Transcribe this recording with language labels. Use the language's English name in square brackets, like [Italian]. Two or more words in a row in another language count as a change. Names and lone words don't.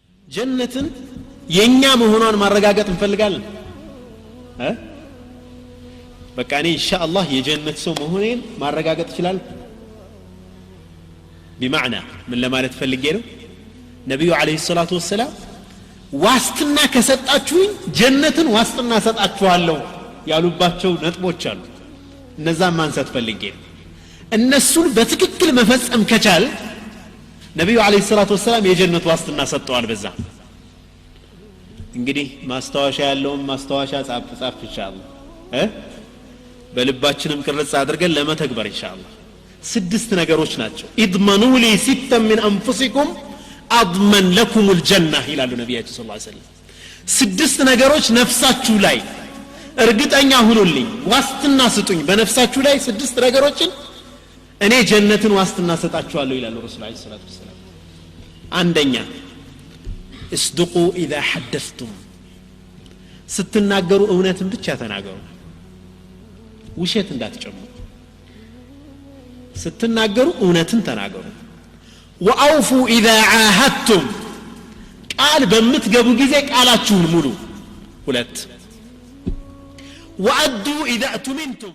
[Amharic] ጀነትን የኛ መሆኗን ማረጋገጥ እንፈልጋለን በቃ እኔ ኢንሻአላህ የጀነት ሰው መሆኔን ማረጋገጥ ይችላል [Arabic] بمعنى من [Amharic] ለማለት ፈልጌ ነው ነብዩ [Arabic] عليه الصلاة والسلام [Amharic] ዋስትና ከሰጣችሁኝ ጀነትን ዋስትና ሰጣችኋለሁ ያሉባቸው ነጥቦች አሉ እነዛን ማንሳት ፈልጌ ነው እነሱን በትክክል መፈጸም ከቻል ነብዩ [Arabic] عليه الصلاة والسلام [Amharic] የጀነት ዋስትና ሰጥተዋል በዛ እንግዲህ ማስተዋሻ ያለውን ማስተዋሻ ጻፍ ኢንሻአላህ በልባችንም ቅርጽ አድርገን ለመተግበር ኢንሻአላህ ስድስት ነገሮች ናቸው [Arabic] اضمنوا لي ستا [Amharic] من [Arabic] انفسكم اضمن لكم الجنه [Amharic] ይላሉ ነብያችን [Arabic] صلى الله عليه وسلم [Amharic] ስድስት ነገሮች ነፍሳችሁ ላይ እርግጠኛ ሁኑልኝ ዋስትና ስጡኝ በነፍሳችሁ ላይ ስድስት ነገሮችን እኔ ጀነትን ዋስትና ሰጣችኋለሁ ይላሉ ረሱል [Arabic] عليه الصلاة والسلام [Amharic] አንደኛ እስድቁ [Arabic] اذا حدثتم [Amharic] ስትናገሩ እውነትን ብቻ ተናገሩ ውሸት እንዳትጨምሩ ስትናገሩ እውነትን ተናገሩ [Arabic] وأوفوا إذا عاهدتم [Amharic] ቃል በምትገቡ ጊዜ ቃላችሁን ሙሉ ሁለት [Arabic] وأدوا إذا أتمنتم